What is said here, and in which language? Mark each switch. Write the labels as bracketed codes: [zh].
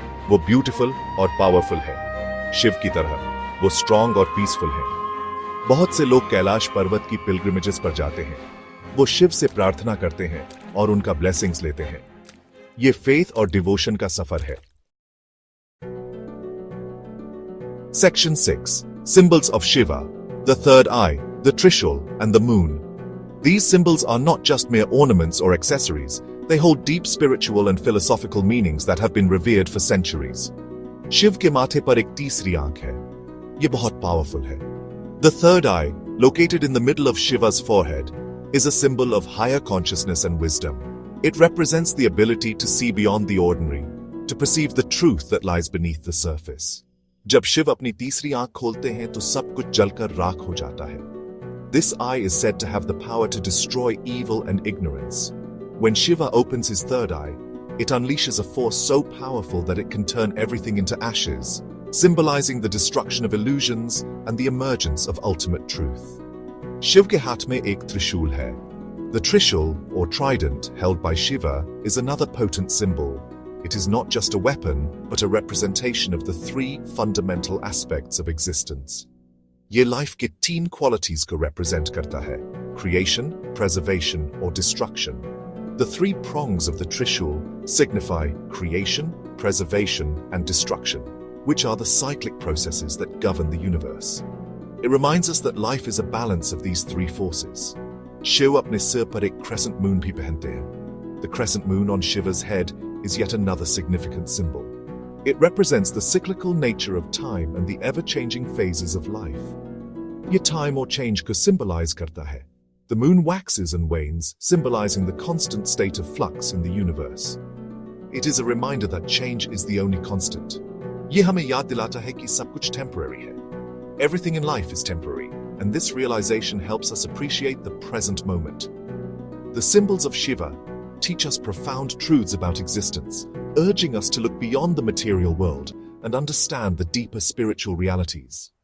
[hi] वो ब्यूटीफुल और पावरफुल है। शिव की तरह वो स्ट्रांग और पीसफुल है। बहुत से लोग कैलाश पर्वत की पिलग्रिमेजेस पर जाते हैं। वो शिव से प्रार्थना करते हैं और उनका ब्लेसिंग्स लेते हैं। ये फेथ और डिवोशन का सफर है। [en] Section 6 Symbols of Shiva, the third eye, the Trishul, and the moon. These symbols are not just mere ornaments or accessories, they hold deep spiritual and philosophical meanings that have been revered for centuries. [hi] Shiv के माथे पर एक तीसरी आंख है। ये बहुत powerful है। [en] The third eye, located in the middle of Shiva's forehead, is a symbol of higher consciousness and wisdom. It represents the ability to see beyond the ordinary, to perceive the truth that lies beneath the surface. [hi] जब शिव अपनी तीसरी आंख खोलते हैं तो सब कुछ जलकर राख हो जाता है। [en] This eye is said to have the power to destroy evil and ignorance. When Shiva opens his third eye, it unleashes a force so powerful that it can turn everything into ashes, symbolizing the destruction of illusions and the emergence of ultimate truth. [hi] Shiv के हाथ में एक त्रिशूल है। [en] The Trishul, or trident, held by Shiva, is another potent symbol. It is not just a weapon, but a representation of the three fundamental aspects of existence. [hi] ये life के 3 qualities को represent करता है: [en] creation, preservation, or destruction. The 3 prongs of the Trishul signify creation, preservation, and destruction, which are the cyclic processes that govern the universe. It reminds us that life is a balance of these 3 forces. [hi] Shiv अपने सिर पर एक crescent moon भी पहनते हैं. [en] The crescent moon on Shiva's head is yet another significant symbol. It represents the cyclical nature of time and the ever-changing phases of life. [hi] ये [en] time or change [hi] को symbolize करता है. [en] The moon waxes and wanes, symbolizing the constant state of flux in the universe. It is a reminder that change is the only constant. [hi] ये हमें याद दिलाता है कि सब कुछ temporary है. [en] Everything in life is temporary, and this realization helps us appreciate the present moment. The symbols of Shiva teach us profound truths about existence, urging us to look beyond the material world and understand the deeper spiritual realities.